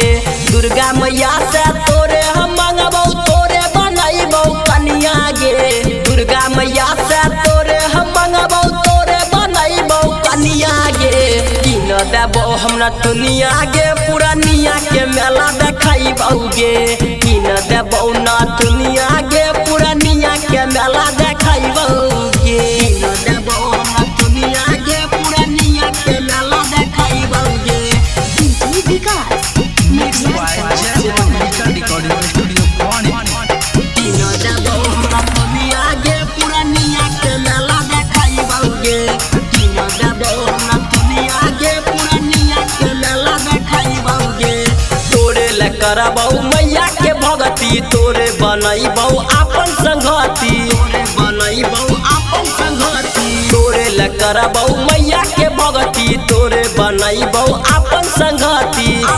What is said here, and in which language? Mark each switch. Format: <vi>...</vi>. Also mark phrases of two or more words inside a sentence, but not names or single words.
<mai>दुर्गा मैया से तोरे हम मंगबौ तोरे बनैबौ कनिया गे दुर्गा मैया से तोरे हम मंगबौ तोरे बनैबौ कनिया गे किन देबौ हम न दुनिया गे पुरानिया के मेला देखाइबौगे किन देबौ न दुनिया गे पुरानिया के मेला देखाइबौगे किन देबौ हम न दुनिया गे पुरानिया के मेला देखाइबौगे विकास</mai> <en>Mixed by Jam Digital Recording Studio Pune.</en> <mai>किन देबौ हम न दुनिया गे पुरानिया के मेला देखाइबौगे किन देबौ हम न दुनिया गे पुरानिया के मेला देखाइबौगे तोरे ले करबौ मैया के भगती तोरे बनैबौ आपन संगति तोरे बनैबौ आपन संगति तोरे ले करबौ मैया के भगती तोरे बनैबौ आपन संगति</mai>